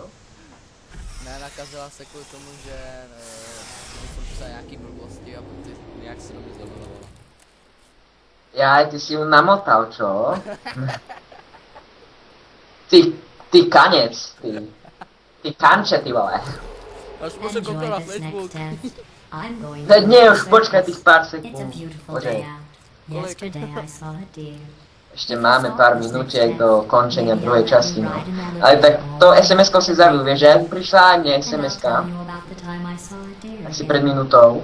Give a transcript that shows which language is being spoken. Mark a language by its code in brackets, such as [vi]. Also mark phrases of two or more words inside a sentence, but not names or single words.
[cs] Ne, nakazila se kvůli tomu, že jsem psal nějaký blbosti a ty nějak se do mě zdomilovala. [sk] Jaj, ty si ju namotal, čo? [cs] Ty kanec, ty kanče, ty vole. Až musím koukal na Facebook. [sk] Veď nie, už počkaj tých pár sekúnd. Bože, ešte máme pár minútiek do končenia druhej časti, no. Ale tak to SMS-ko si zabil, vieš, že prišla aj mne SMS-ka. Asi pred minútou.